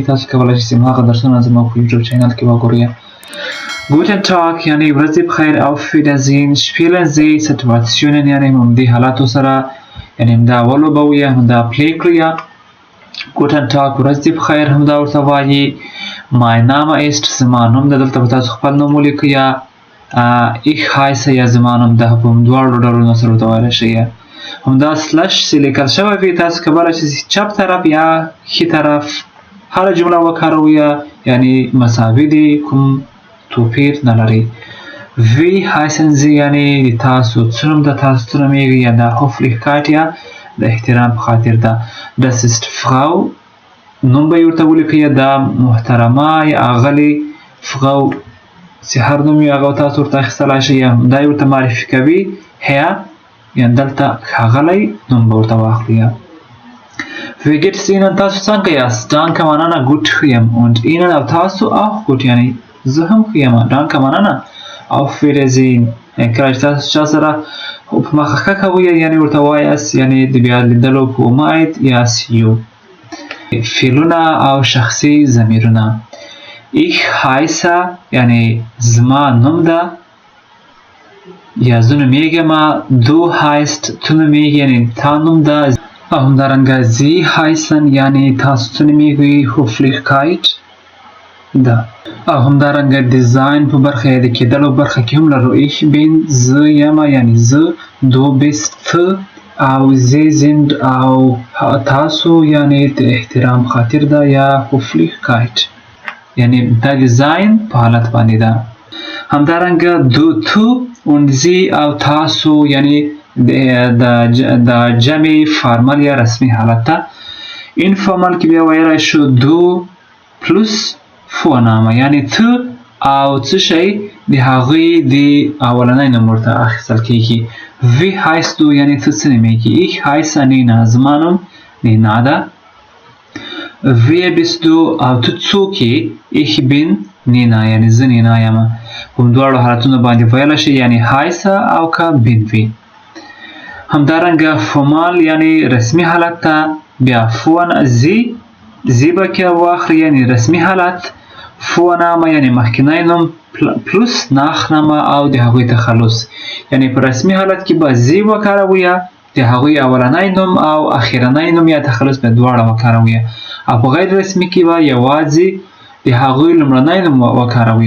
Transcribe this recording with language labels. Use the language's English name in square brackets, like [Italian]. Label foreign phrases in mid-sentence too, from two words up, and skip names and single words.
[Pashto] تاسو کولی شئ چې هماغه درسونه زما په یوټیوب چینل کې وګورئ. [German] Guten Tag [Pashto] یعنې ورځ دې بخیر. [German] auf Wiedersehen spielen Sie Situationen [Pashto] یعنې همدې حالاتو سره یعنې همدا ولوبوئ همدا پلی کړئ. [German] Guten Tag [Pashto] ورځ دې بخیر همدا ورته وایي. [German] Mein Name ist [Pashto] زما نوم ده. دلته به تاسو خپل نوم ولیکئ. [German] ich heiße [Pashto] یا زما نوم ده. په دواړو ډولونو سره ورته ویلی شئ. همدا سلش چې لیکل شوی وي تاسو کولی شئ چې چپ طرف یا ښي طرف هره جمله وکاروئ یعنی مساوي دي کوم توپیر نه لري. [German] Wie heißen Sie [Pashto] یعنی د تاسو څه نوم ده تاسو څه نومیږئ یا د Höflichkeit یا د احترام په خاطر ده. [German] Das ist Frau [Pashto] نوم به یې ورته ولیکئ. دا محترمه یا اغلې Frau چې هر نوم وي هغه تاسو ورته اخیستلی شئ یا دا یې ورته معرفي کوي. Herr یعنې دلته ښاغلی نوم به ورته واخلئ. [German] Wie geht es Ihnen [Pashto] تاسو څنګه یاست. danke مننه gut ښه یم. [German] und Ihnen [Pashto] او تاسو [German] auch gut [Pashto] یعنې زه هم ښه یم. danke مننه. [German] auf Wiedersehen [Pashto] یعنې کله چې تاسو چا سره په مخه ښه کوئ یعنې ورته وایاست یعنې د بیا لیدلو په امید یا [English] see you. [Pashto] فعلونه او شخصي ضمیرونه. [German] ich heiße [Pashto] یعنې زما نوم ده یا زه نومیږم. [German] du heißt [Pashto] تو نومیږي یعنې تا نوم ده. او همدارنګه [German] sie heißen [Pashto] یعنې تاسو څه نومیږئ. Höflichkeit ده. او همدارنګه ډیزاین په برخه یا د کېدلو برخه کې هم لرو. [German] ich bin [Pashto] زه یم یعنې زه. [German] du bist [Pashto] ته او [German] sie sind [Pashto] او تاسو یعنې د احترام خاطر ده یا Höflichkeit یعنې دا ډیزاین په حالت باندې ده. همدارنګه du تو [German] und sie [Pashto] او تاسو یعنی د جمع فارمل یا رسمی حالت ته. informal کې بیا ویلی شو [German] du plus vorname [Pashto] یعنی ته او څه شی د هغوی د اولنی نوم ورته اخیستل کیږي. [German] Wie heißt du [Pashto] یعنی ته څه نومیږي. [German] Ich heiße Nina [Pashto] زما نوم نینا ده. [German] Wer bist du [Pashto] او ته څوک یې. [German] Ich bin Nina [Pashto] یعنی زه نینا یم. کوم دواړو حالتونو باندې ویلی شي یعنی heiße او که bin وي. همدارنګه فورمال یعنی رسمي حالت ته بیا فون زی به کې واخلي یعنی رسمي حالت. فورنامه یعنی مخکینی نوم [German] plus Nachname [Pashto] او د هغوی تخلص یعنی په رسمي حالت کې به زی وکاروئ د هغوی اولنی نوم او اخرنی نوم یا تخلص به دواړه وکاروئ او په غیر رسمي کې به یوازې د هغوی لومړنی نوم وکاروئ.